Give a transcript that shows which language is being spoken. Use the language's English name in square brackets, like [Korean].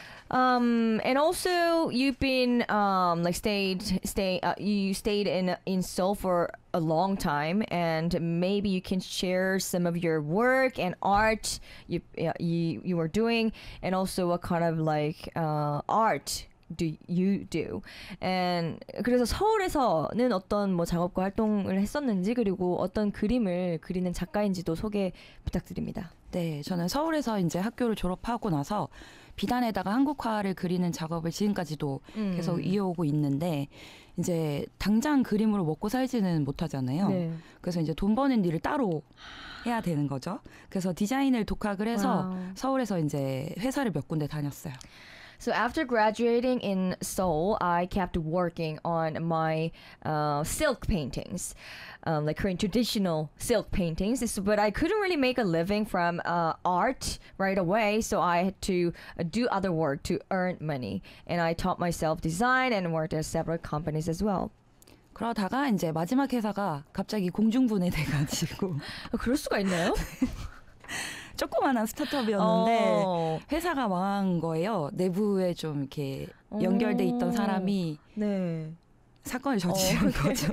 [English] And also you've been you stayed in Seoul for a long time, and maybe you can share some of your work and art you were doing, and also what kind of art do you do? [Korean] And 그래서 서울에서는 어떤 뭐 작업과 활동을 했었는지, 그리고 어떤 그림을 그리는 작가인지도 소개 부탁드립니다. 네, 저는 서울에서 이제 학교를 졸업하고 나서 비단에다가 한국화를 그리는 작업을 지금까지도 계속 이어오고 있는데, 이제 당장 그림으로 먹고 살지는 못하잖아요. 네. 그래서 이제 돈 버는 일을 따로 해야 되는 거죠. 그래서 디자인을 독학을 해서 와우. 서울에서 이제 회사를 몇 군데 다녔어요. [English] So after graduating in Seoul, I kept working on my silk paintings, like Korean traditional silk paintings. But I couldn't really make a living from art right away, so I had to do other work to earn money. And I taught myself design and worked at several companies as well. [Korean] 그러다가 이제 마지막 회사가 갑자기 공중분해돼가지고 그럴 수가 있나요? 조그만한 스타트업이었는데 회사가 망한 거예요. 내부에 좀 이렇게 연결돼 있던 사람이 네. 사건을 저지른 거죠.